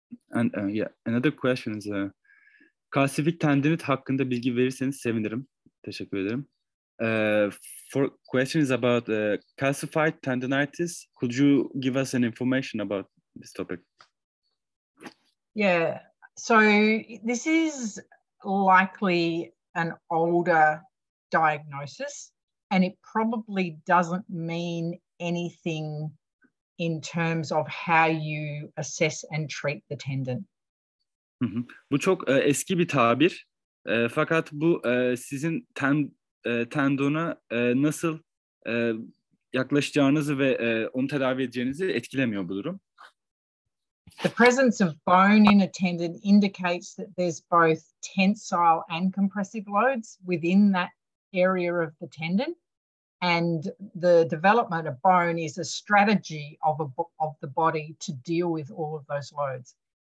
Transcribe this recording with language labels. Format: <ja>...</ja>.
<en>And another question is</en> <tr>kalsifik tendinit hakkında bilgi verirseniz sevinirim. Teşekkür ederim.</tr> <en>For questions about calcified tendinitis, could you give us an information about this topic? Yeah, so this is likely an older diagnosis, and it probably doesn't mean anything in terms of how you assess and treat the tendon.</en> <tr>Bu çok eski bir tabir. Fakat bu sizin tendona nasıl yaklaşacağınızı ve onu tedavi edeceğinizi etkilemiyor bu durum.</tr> <en>The presence of bone in a tendon indicates that there's both tensile and compressive loads within that area of the tendon, and the development of bone is a strategy of the body to deal with all of those loads.</en>